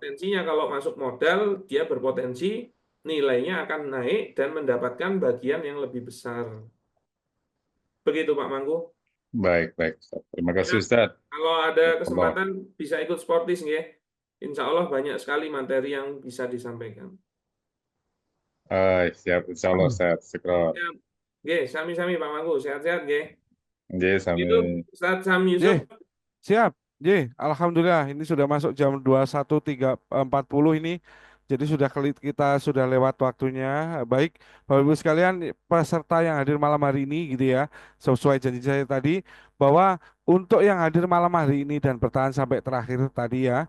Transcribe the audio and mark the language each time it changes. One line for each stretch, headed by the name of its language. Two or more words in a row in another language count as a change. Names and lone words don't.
Indonesian: potensinya kalau masuk modal, dia berpotensi nilainya akan naik dan mendapatkan bagian yang lebih besar. Begitu Pak Mangku. Baik, baik, Ustaz. Terima kasih, Ya, Ustaz. kalau ada Allah. kesempatan bisa ikut Sportis nggih.
Arabic: Insya Allah
Indonesian: banyak sekali materi yang bisa disampaikan. Siap,
Arabic: insya Allah,
Indonesian: Ustaz. Syukron. Ya,
Javanese: nggih, sami-sami Pak Mangku, sehat-sehat nggih.
Indonesian: Oke, Itu
Javanese: sami.
Indonesian: Ustaz Sam Yusuf. Ye, siap. Ye, alhamdulillah ini sudah masuk jam 21.40 ini. Jadi kita sudah lewat waktunya. Baik, Bapak Ibu sekalian, peserta yang hadir malam hari ini gitu ya. Sesuai janji saya tadi bahwa untuk yang hadir malam hari ini dan bertahan sampai terakhir tadi ya.